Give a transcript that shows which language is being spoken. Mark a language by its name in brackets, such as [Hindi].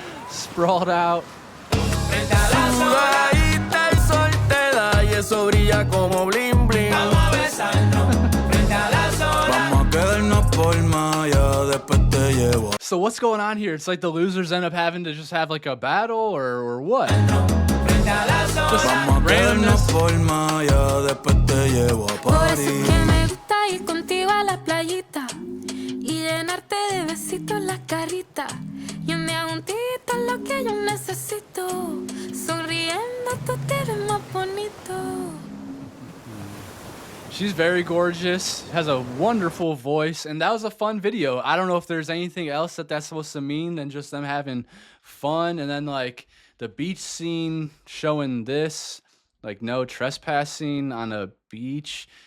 [English] Sprawled out. [Spanish] Sudadita el sol te da y eso brilla como bling bling. Vamos a besarnos frente a las olas. Vamos a quedarnos por Maya, después te llevo. [English] So what's going on here? It's like the losers end up having to just have like a battle or what? Just [Spanish] Vamos a quedarnos por Maya, después te llevo a Por eso París. es que me gusta ir contigo a la playita y llenarte de besitos la carita. Y me hago un tito lo que yo necesito. Sonriendo tú te ves más bonito. [English] She's very gorgeous, has a wonderful voice, and that was a fun video. I don't know if there's anything else that that's supposed to mean than just them having fun, and then like the beach scene showing this, like no trespassing on a beach.